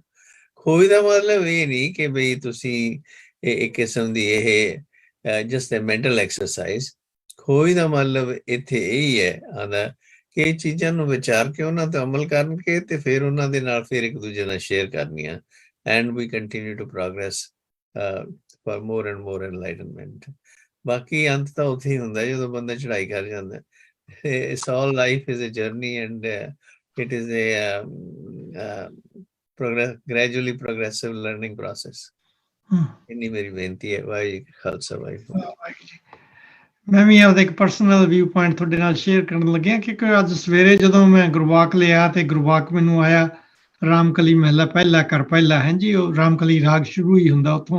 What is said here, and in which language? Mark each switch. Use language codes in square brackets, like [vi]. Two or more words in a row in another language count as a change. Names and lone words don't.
[pa] ਖੋਜ ਦਾ ਮਤਲਬ ਇਹ ਨਹੀਂ ਕਿ ਬਈ ਤੁਸੀਂ ਇੱਕ ਕਿਸਮ ਦੀ ਇਹ [en] just a mental exercise. [pa] ਖੋਜ ਦਾ ਮਤਲਬ ਇੱਥੇ ਇਹੀ ਹੈ ਆਉਂਦਾ ਕਿ ਇਹ ਚੀਜ਼ਾਂ ਨੂੰ ਵਿਚਾਰ ਕੇ ਉਹਨਾਂ ਤੇ ਅਮਲ ਕਰਕੇ ਤੇ ਫਿਰ ਉਹਨਾਂ ਦੇ ਨਾਲ ਫਿਰ ਇੱਕ ਦੂਜੇ ਨਾਲ ਸ਼ੇਅਰ ਕਰਨੀਆਂ। [en] And we continue to progress for more and more enlightenment. [pa] ਬਾਕੀ ਅੰਤ ਤਾਂ ਉੱਥੇ ਹੀ ਹੁੰਦਾ ਜਦੋਂ ਬੰਦਾ ਚੜ੍ਹਾਈ ਕਰ ਜਾਂਦਾ। [en] It's all life is a journey and it is a gradually progressive learning process. [pa] ਇੰਨੀ ਮੇਰੀ ਬੇਨਤੀ ਹੈ। ਵਾਹਿਗੁਰੂ ਜੀ ਕਾ ਖਾਲਸਾ ਵਾਹਿਗੁਰੂ। ਮੈਂ ਵੀ ਆਪਦਾ ਇੱਕ [en] personal view point [pa] ਤੁਹਾਡੇ ਨਾਲ ਸ਼ੇਅਰ ਕਰਨ ਲੱਗਿਆ ਕਿ ਅੱਜ ਸਵੇਰੇ ਜਦੋਂ ਮੈਂ ਗੁਰਬਾਕ ਲਿਆ ਤੇ ਗੁਰਬਾਕ ਮੈਨੂੰ ਆਇਆ ਰਾਮਕਲੀ ਮਹਿਲਾ ਪਹਿਲਾ ਕਰ ਪਹਿਲਾ ਹੈ ਜੀ, ਉਹ ਰਾਮਕਲੀ ਰਾਗ ਸ਼ੁਰੂ ਹੀ ਹੁੰਦਾ ਉੱਥੋਂ।